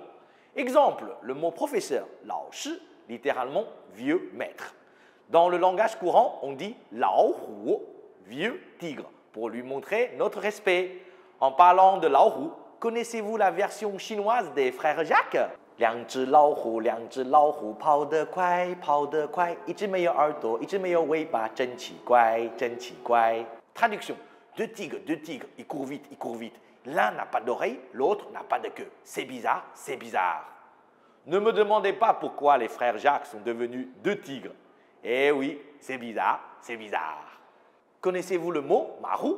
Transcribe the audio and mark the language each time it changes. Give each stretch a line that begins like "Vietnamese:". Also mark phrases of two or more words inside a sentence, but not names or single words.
French: Exemple, le mot professeur,
Chinese: 老师,
French: littéralement vieux maître. Dans le langage courant, on dit
Chinese: 老虎,
French: vieux tigre, pour lui montrer notre respect. En parlant de
Chinese: 老虎,
French: connaissez-vous la version chinoise des frères Jacques?
Chinese: 两只老虎，两只老虎，跑得快，跑得快，一只没有耳朵，一只没有尾巴，真奇怪，真奇怪。
French: Traduction: deux tigres, ils courent vite, ils courent vite. L'un n'a pas d'oreille, l'autre n'a pas de queue. C'est bizarre, c'est bizarre. Ne me demandez pas pourquoi les frères Jacques sont devenus deux tigres. Eh oui, c'est bizarre, c'est bizarre. Connaissez-vous le mot marou?